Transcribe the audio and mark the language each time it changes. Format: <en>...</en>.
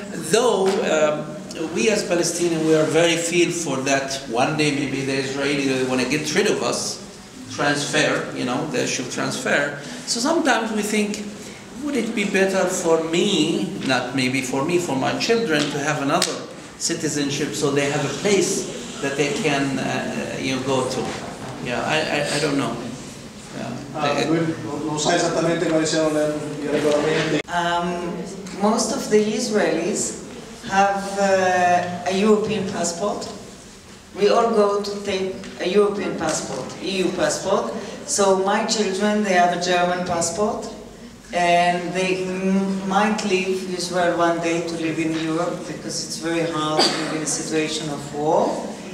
<en>Though we as Palestinians, we are very feel for that one day maybe the Israelis want to get rid of us, transfer, they should transfer. So sometimes we think, would it be better for me, not maybe for me, for my children, to have another citizenship so they have a place that they can go to? Yeah, I don't know.</en> <it>Non sai esattamente quali siano I regolamenti.</it> <en>Most of the Israelis have a European passport. We all go to take a European passport, EU passport. So my children, they have a German passport, and they might leave Israel one day to live in Europe because it's very hard to live in a situation of war.</en>